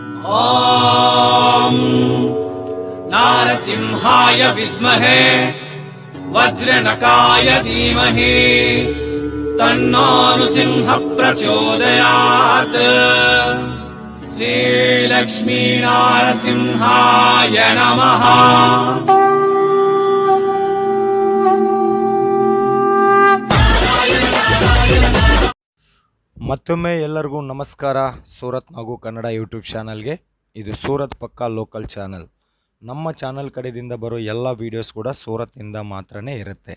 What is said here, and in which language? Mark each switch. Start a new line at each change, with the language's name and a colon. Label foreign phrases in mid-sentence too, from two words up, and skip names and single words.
Sanskrit: ॐ नारसिंहाय विद्महे वज्रनकाय धीमहि तन्नो नृसिंहः प्रचोदयात्। श्रीलक्ष्मी नारसिंहाय नमः।
Kannada: ಮತ್ತೊಮ್ಮೆ ಎಲ್ಲರಿಗೂ ನಮಸ್ಕಾರ. ಸೂರತ್ ಹಾಗೂ ಕನ್ನಡ ಯೂಟ್ಯೂಬ್ ಚಾನಲ್ಗೆ. ಇದು ಸೂರತ್ ಪಕ್ಕಾ
English: local channel.
Kannada: ನಮ್ಮ ಚಾನಲ್ ಕಡೆಯಿಂದ ಬರೋ ಎಲ್ಲ ವೀಡಿಯೋಸ್ ಕೂಡ ಸೂರತ್ತಿಂದ ಮಾತ್ರನೇ ಇರುತ್ತೆ.